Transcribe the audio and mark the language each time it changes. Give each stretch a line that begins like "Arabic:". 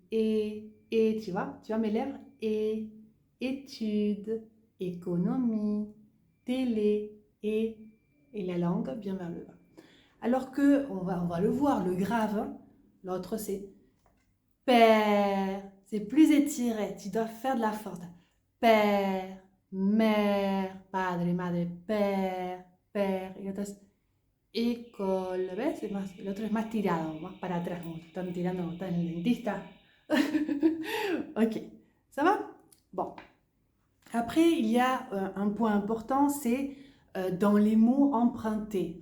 French: Et, tu vois mes lèvres? Et, études, économie, télé, et la langue vient vers le bas. Alors que, on va le voir, le grave, hein, l'autre c'est père, c'est plus étiré, tu dois faire de la force. Père, mère,
Spanish: padre, madre,
French: père,
Spanish: père, y otro es école, ¿ves? El otro es más tirado, más para atrás, como están tirando, como están en el dentista.
French: Ok, ça va? Bon. Après, il y a un point important, c'est dans les mots empruntés.